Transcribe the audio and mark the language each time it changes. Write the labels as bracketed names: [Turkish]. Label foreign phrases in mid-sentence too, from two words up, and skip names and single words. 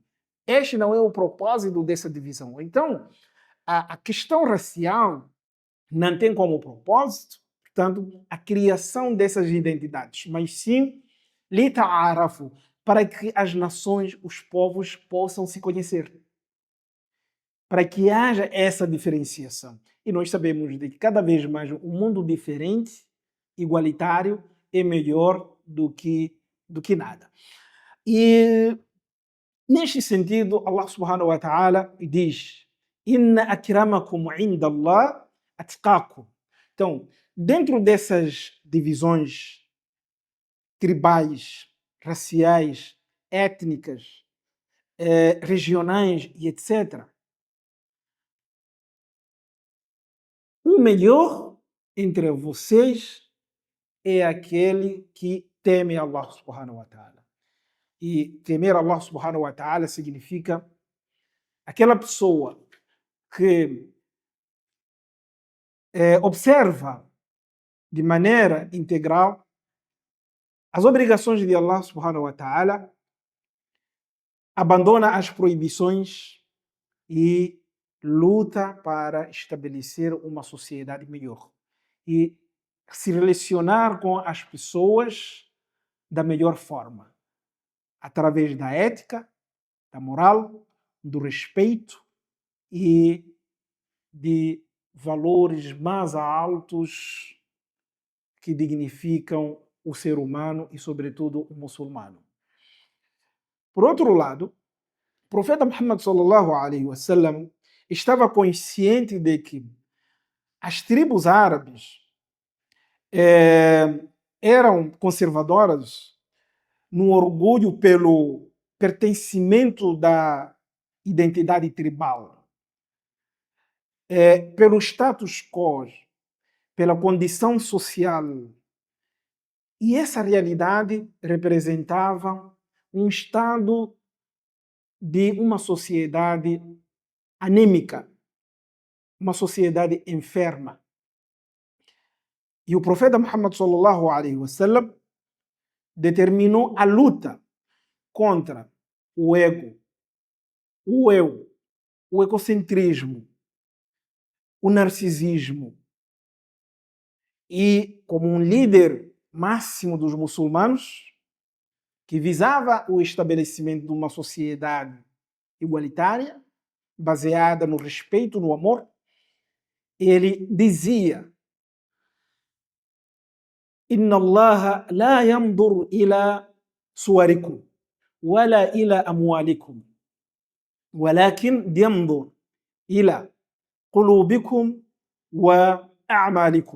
[Portuguese] Este não é o propósito dessa divisão. Então, a questão racial não tem como propósito, portanto, a criação dessas identidades, mas sim lita'arafu, para que as nações, os povos possam se conhecer, para que haja essa diferenciação. E nós sabemos de que cada vez mais um mundo diferente, igualitário, é melhor do que nada. E neste sentido, Allah [Arabic] سبحانه وتعالى [Portuguese] diz: [Arabic] إن أكرمكم عند الله أتقاكم. [Portuguese] Então, dentro dessas divisões tribais, raciais, étnicas, regionais e etc., o melhor entre vocês é aquele que teme Allah [Arabic] سبحانه وتعالى. [Portuguese] E temer Allah [Arabic] سبحانه وتعالى [Portuguese] significa aquela pessoa que observa de maneira integral as obrigações de Allah [Arabic] سبحانه وتعالى, [Portuguese] abandona as proibições e luta para estabelecer uma sociedade melhor e se relacionar com as pessoas da melhor forma, através da ética, da moral, do respeito e de valores mais altos que dignificam o ser humano e, sobretudo, o muçulmano. Por outro lado, o profeta Muhammad [Arabic] صلى الله عليه وسلم [Portuguese] estava consciente de que as tribos árabes eram conservadoras no orgulho pelo pertencimento da identidade tribal, pelo status quo, pela condição social. E essa realidade representava um estado de uma sociedade anêmica, uma sociedade enferma. E o profeta Muhammad [Arabic] صلى الله عليه وسلم [Portuguese] determinou a luta contra o ego, o eu, o egocentrismo, o narcisismo. E como um líder máximo dos muçulmanos, que visava o estabelecimento de uma sociedade igualitária, baseada no respeito, no amor, ele dizia: [Arabic] إن الله لا ينظر إلى صوركم، ولا إلى أموالكم، ولكن ينظر إلى قلوبكم وأعمالكم.